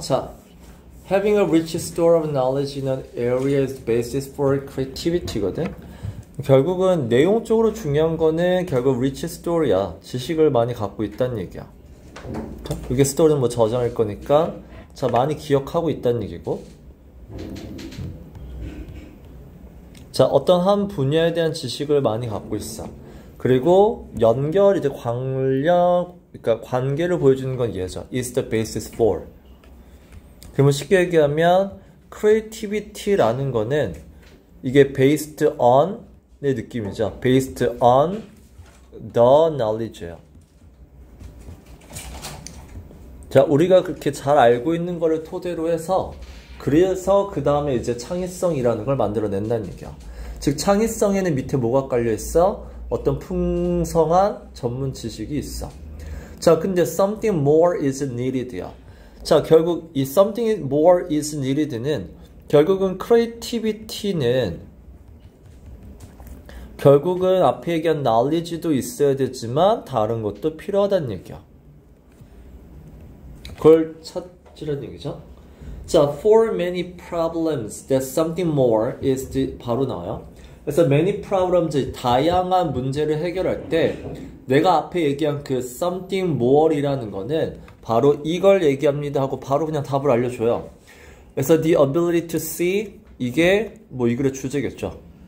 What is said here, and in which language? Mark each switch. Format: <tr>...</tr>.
<ko>자,</ko> <en>having a rich store of knowledge in an area is the basis for creativity거든.</en> <ko>결국은 내용적으로 중요한 거는 결국 rich store야. 지식을 많이 갖고 있다는 얘기야. 자, 이게 스토리는 뭐 저장할 거니까 자, 많이 기억하고 있다는 얘기고. 자, 어떤 한 분야에 대한 지식을 많이 갖고 있어. 그리고 연결, 이제 그러니까 관계를 보여주는 건 얘죠.</ko> <en>is the basis for.</en> <ko>그러면 쉽게 얘기하면 creativity라는 거는 이게 based on 의 느낌이죠.</ko> <en>based on the knowledge예요.</en> <ko>자, 우리가 그렇게 잘 알고 있는 거를 토대로 해서 그래서 그 다음에 이제 창의성이라는 걸 만들어낸다는 얘기야. 즉 창의성에는 밑에 뭐가 깔려있어? 어떤 풍성한 전문 지식이 있어. 자, 근데</ko> <en>something more is needed야.</en> <ko>자, 결국 이</ko> <en>something more is needed</en> <ko>는 결국은 creativity는 결국은 앞에 얘기한 knowledge도 있어야 되지만 다른 것도 필요하다는 얘기야. 그걸 찾으라는 얘기죠. 자,</ko> <en>for many problems that something more is the,</en> <ko>바로 나와요. 그래서 many problems, 다양한 문제를 해결할 때 내가 앞에 얘기한 그 something more이라는 거는 바로 이걸 얘기합니다 하고 바로 그냥 답을 알려줘요. 그래서</ko> <en>the ability to see,</en> <ko>이게 뭐 이 글의 주제겠죠.</ko>